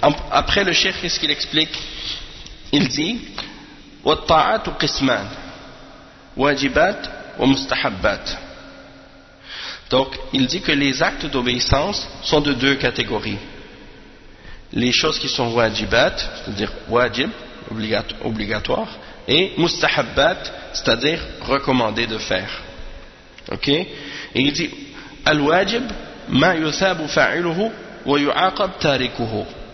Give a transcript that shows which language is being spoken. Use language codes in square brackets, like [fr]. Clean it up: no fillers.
[fr] Après le cheikh, qu'est-ce qu'il explique? Il dit, [ar] وَالطَّاعَاتُ قِسْمَانْ وَاجِبَاتْ وَمُسْتَحَبَّاتْ. [fr] Donc, il dit que les actes d'obéissance sont de deux catégories. Les choses qui sont wajibat, c'est-à-dire wajib, obligatoire, et mustahabbat, c'est-à-dire recommandé de faire. Ok? Et il dit, [ar] al-wajib ma yuthabu fa'iluhu wa yu'aqab tarikuhu.